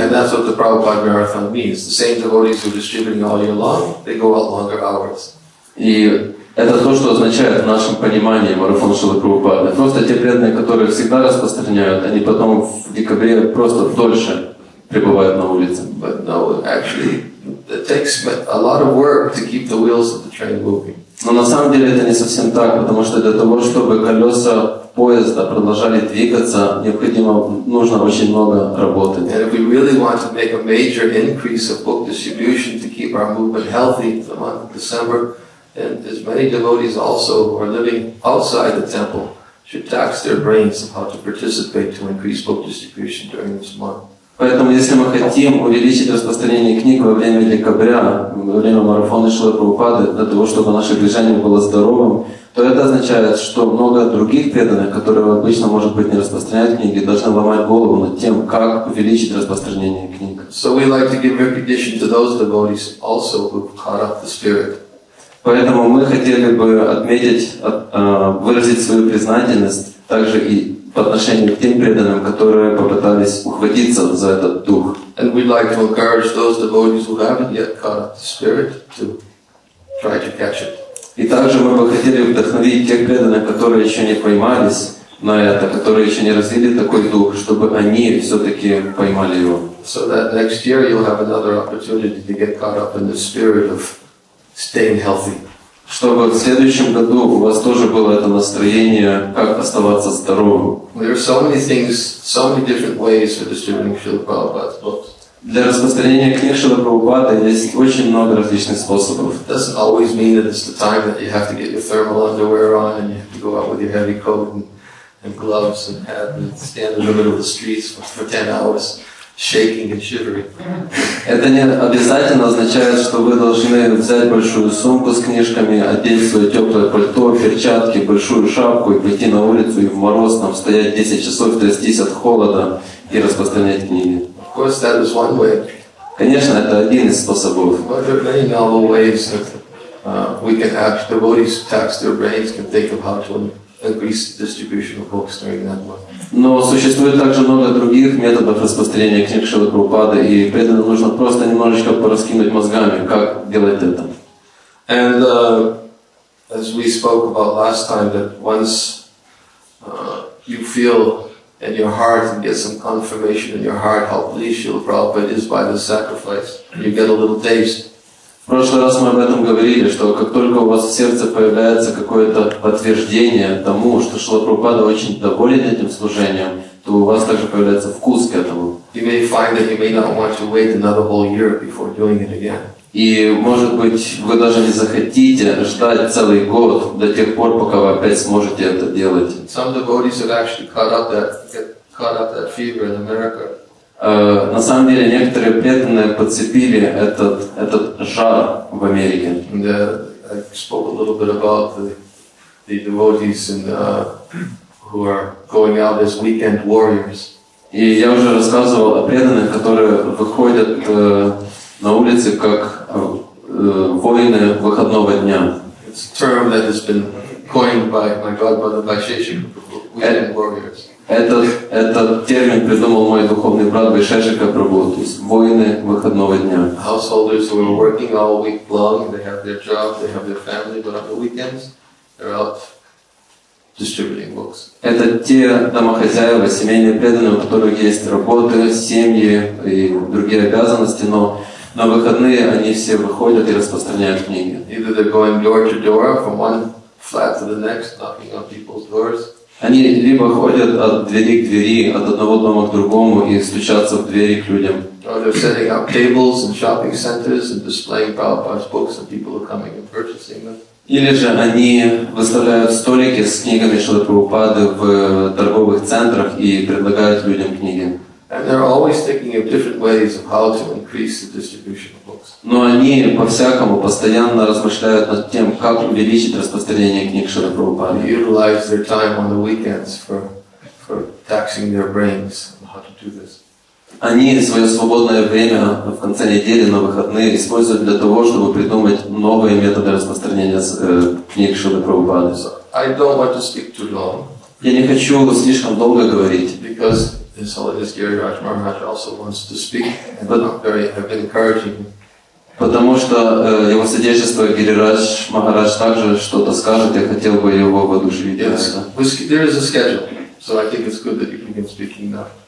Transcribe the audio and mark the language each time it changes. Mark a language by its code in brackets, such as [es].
[en] And that's what the Prabhupada Marathon means. The same devotees who are distributing all year long, they go out longer hours. [ru] И это то, что означает в нашем понимании марафон Шрилы Прабхупады. Просто те преданные, которые всегда распространяют, они потом в декабре просто дольше пребывают на улице. [en] But no, actually, it takes a lot of work to keep the wheels of the train moving. [ru] Но на самом деле это не совсем так, потому что для того, чтобы колеса поезда продолжали двигаться, нужно очень много работы. [en] And if we really want to make a major increase of book distribution to keep our movement healthy for the month of December, and as many devotees also who are living outside the temple should tax their brains of how to participate to increase book distribution during this month. [ru] Поэтому, если мы хотим увеличить распространение книг во время декабря, во время марафона Шрилы Прабхупады, для того, чтобы наше движение было здоровым, то это означает, что много других преданных, которые обычно, может быть, не распространяют книги, должны ломать голову над тем, как увеличить распространение книг. [en] So we like to give recognition to those devotees also who've caught up the spirit. [ru] Поэтому мы хотели бы отметить, выразить свою признательность также и по отношению к тем преданным, которые попытались ухватиться за этот дух. [en] And we'd like to encourage those devotees who haven't yet caught up the spirit to try to catch it. [ru] И также мы бы хотели вдохновить тех преданных, которые еще не поймались на это, которые еще не развили такой дух, чтобы они все-таки поймали его. [en] So that next year you'll have another opportunity to get caught up in the spirit of staying healthy. [ru] Чтобы в следующем году у вас тоже было это настроение, как оставаться здоровым. [en] There are so many things, so many different ways for distributing Srila Prabhupada's books. [ru] Для распространения книг Шрилы Прабхупады есть очень много различных способов. [en] It doesn't always mean that it's the time that you have to get your thermal underwear on and you have to go out with your heavy coat and gloves and hat and stand in the middle of the streets for 10 hours. Shaking and shivering. [ru] Это не обязательно означает, что вы должны взять большую сумку с книжками, одеть свое теплое пальто, перчатки, большую шапку и пойти на улицу и в мороз там стоять 10 часов, трястись от холода и распространять книги. [en] Of course, that is one way. [ru] Конечно, это один из способов. [en] But there are many novel ways that we can have devotees tax their brains, can think of how to increase the distribution of books during that month. [ru] Но существует также много других методов распространения книг Шрилы Прабхупады, и преданным нужно просто немножечко пораскинуть мозгами, как делать это. [en] And as we spoke about last time, that once you feel in your heart and get some confirmation in your heart how pleased Srila Prabhupada is by the sacrifice, you get a little taste. [ru] В прошлый раз мы об этом говорили, что как только у вас в сердце появляется какое-то подтверждение тому, что Шрила Прабхупада очень доволен этим служением, то у вас также появляется вкус к этому. [en] You may find that you may not want to wait another whole year before doing it again. [ru] И, может быть, вы даже не захотите ждать целый год до тех пор, пока вы опять сможете это делать. [en] Some devotees have actually caught up that fever in America. [ru] На самом деле, некоторые преданные подцепили этот жар в Америке. [en] And, I spoke a little bit about the devotees who are going out as weekend warriors. [ru] И я уже рассказывал о преданных, которые выходят на улицы как воины выходного дня. [en] It's a term that has been coined by my godmother, by Sheshika, weekend warriors. [ru] Этот термин придумал мой духовный брат Вайшешика Прабху, то есть воины выходного дня. [en] Householders who are working all week long, they have their job, they have their family, but on the weekends they're out distributing books. [ru] Это те домохозяева, семейные преданные, у которых есть работы, семьи и другие обязанности, но на выходные они все выходят и распространяют книги. [en] Either they're going door to door from one flat to the next, knocking on people's doors. [ru] Они либо ходят от двери к двери, от одного дома к другому и стучатся в двери к людям. [en] Or they're setting up tables in shopping centers and displaying Prabhupada's books, and people are coming and purchasing them. [ru] Или же они выставляют столики с книгами Шрилы Прабхупады в торговых центрах и предлагают людям книги. [en] And they're always thinking of different ways of how to increase the distribution of books. [ru] Но они по-всякому постоянно размышляют над тем, как увеличить распространение книг Шрилы [en] They [ru] Прабхупады. [en] utilize their time on the weekends for taxing their brains on how to do this. [ru] Они свое свободное время в конце недели, на выходные, используют для того, чтобы придумать новые методы распространения книг Шрилы Прабхупады. [en] So I don't want to speak too long [ru] Я не хочу слишком долго говорить, [en] because His Holiness Giriraj Maharaj also wants to speak, and I've been encouraging him. [ru] потому что его Содейшество Гирирадж Махарадж также что-то скажет, я хотел бы его воодушевить. [en] Yes, there is a schedule, so I think it's good that you begin speaking now.